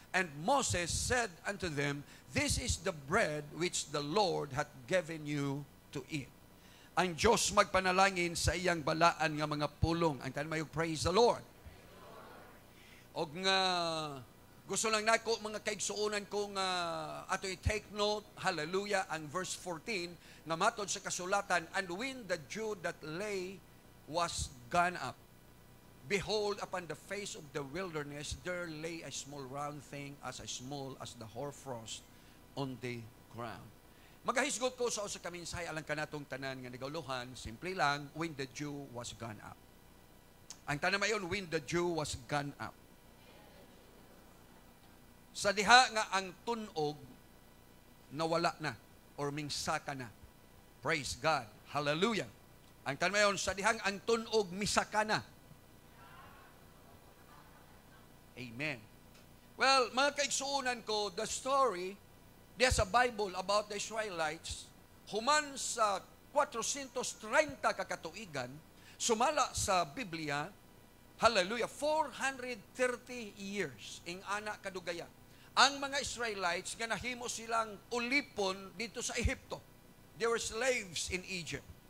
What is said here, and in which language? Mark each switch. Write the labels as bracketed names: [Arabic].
[English] And Moses said unto them, this is the bread which the Lord hath given you to eat. [Cebuano] Ang Diyos magpanalangin sa iyang balaan nga mga pulong. Ang tanong, [English] praise the Lord. [Cebuano] Og nga gusto lang nako mga kaigsuonan ko nga ato i-take [English] note, hallelujah, [Cebuano] ang verse 14 na matod sa kasulatan, [English] and when the dew that lay was gone up, behold, upon the face of the wilderness there lay a small round thing as small as the hoarfrost on the ground. [Cebuano] Magahisgot ko sa usa ka mensahe alang kanatong tanan nga nagawluhan, simple lang, [English] when the dew was gone up. [Cebuano] Ang tanan mayon, [English] when the dew was gone up. [Cebuano] Sa diha nga ang tunog nawala na or mingsaka na. [English] Praise God. Hallelujah. [Cebuano] Ang tanan mayon, sa dihang ang tunog misaka na. Amen. Well, mga kaigsuonan ko, [English] the story there's a Bible about the Israelites, [Cebuano] human sa 430 kakatuigan, sumala sa Biblia, hallelujah, [English] 430 years [Cebuano] ing ana kadugaya. Ang mga Israelites, nga nahimo silang ulipon dito sa Ehipto. [English] They were slaves in Egypt.